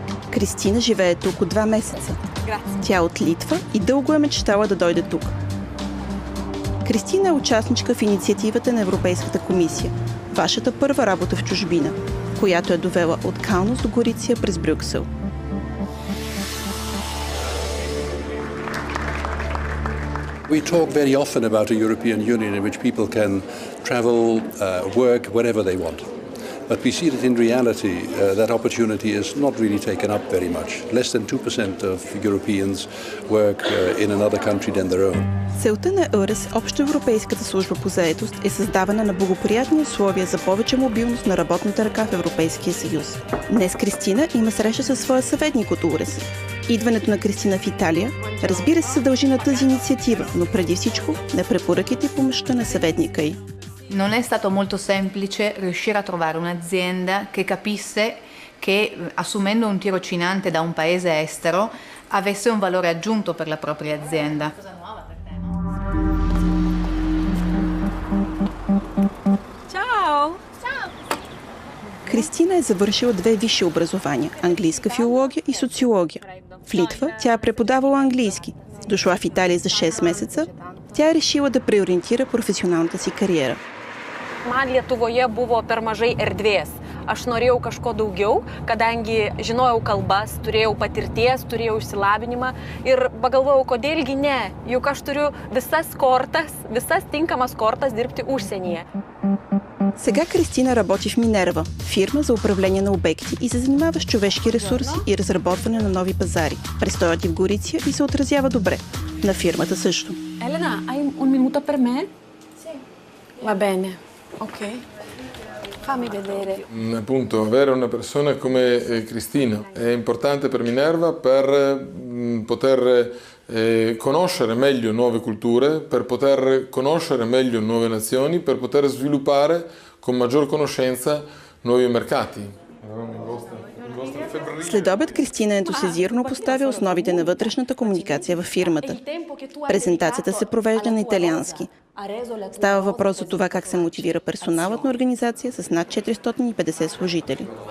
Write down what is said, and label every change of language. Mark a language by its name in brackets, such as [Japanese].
[Bulgarian] Кристина живее тук от 2 месеца. Тя е от Литва и дълго е мечтала да дойде тук. Кристина е участничка в инициативата на Европейската комисия «Вашата първа работа в чужбина», която е довела от Каунас до Гориция през Брюксел. [English] We talk very often about a European Union in which people can travel, work wherever they want. But we see that in reality that opportunity is not really taken up very much. Less than 2% of Europeans work in another country than their own. [Bulgarian] Целта на ЕURES, Общоевропейската служба по заетост, е създаване на благоприятни условия за повече мобилност на работната ръка в Европейския съюз. Днес Кристина има среща със своя съветник от ЕURES. Идването на Кристина в Италия, разбира се, дължи на тази инициатива, но преди всичко на препоръките и помощта на съветника й. [Italian] Non è stato molto semplice riuscire a trovare un'azienda che capisse che assumendo un tirocinante da un paese estero avesse un valore aggiunto per la propria azienda. Ciao! [Bulgarian] Кристина е завършила 2 висши образования – английска филология и социология. В Литва тя е преподавала английски. Дошла в Италия за 6 месеца, тя е решила да преориентира професионалната си кариера. [Lithuanian] Man Lietuvoje buvo per mažai erdvės. Aš norėjau kažko daugiau, kadangi žinojau kalbas, turėjau patirties, turėjau išsilavinimą ir pagalvojau, kodėlgi ne, juk aš turiu visas tinkamas kortas dirbti užsienyje. [Bulgarian] Сега Кристина работи в Минерва, фирма за управление на обекти и се занимава с човешки ресурси и разработване на нови пазари. Престоят и в Гориция и се отразява добре. На фирмата също. [Italian] Elena, hai un minuto per me? Sì. Va bene, ok. Fammi vedere. Appunto, avere una persona come Cristina è importante per Minerva per poter conoscere meglio nuove culture, per poter conoscere meglio nuove nazioni, per poter sviluppare con maggior conoscenza nuovi mercati. [Bulgarian] След обед Кристина ентусиазирано поставя основите на вътрешната комуникация във фирмата. Презентацията се провежда на италиански. Става въпрос за това как се мотивира персоналът на организация с над 450 служители.